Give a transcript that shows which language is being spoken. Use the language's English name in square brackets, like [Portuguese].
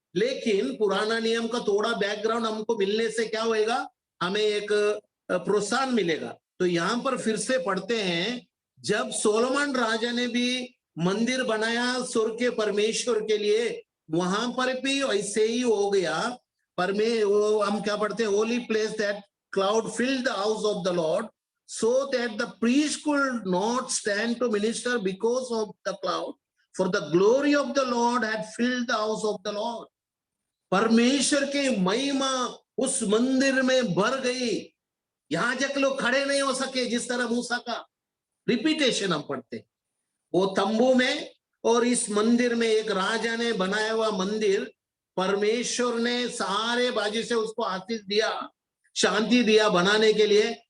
[Hindi] लेकिन पुराना नियम का थोड़ा बैकग्राउंड हमको मिलने से क्या होएगा, हमें एक प्रोत्साहन मिलेगा। तो यहाँ पर फिर से पढ़ते हैं, जब सोलोमन राजा ने भी मंदिर बनाया स्वर्ग के परमेश्वर के लिए, वहां पर भी ऐसे ही हो गया। वो हम क्या पढ़ते हैं, [English] Holy place that cloud filled the house of the Lord so that the priest could not stand to minister because of the cloud, for the glory of the Lord had filled the house of the Lord. [Hindi] परमेश्वर की महिमा उस मंदिर में भर गई, याजक लोग खड़े नहीं हो सके, जिस तरह मूसा का रिपीटेशन हम पढ़ते। वो तंबू में और इस मंदिर में एक राजा ने बनाया हुआ मंदिर, परमेश्वर ने सारे बाजू से उसको आशीष दिया, शांति दिया बनाने के लिए।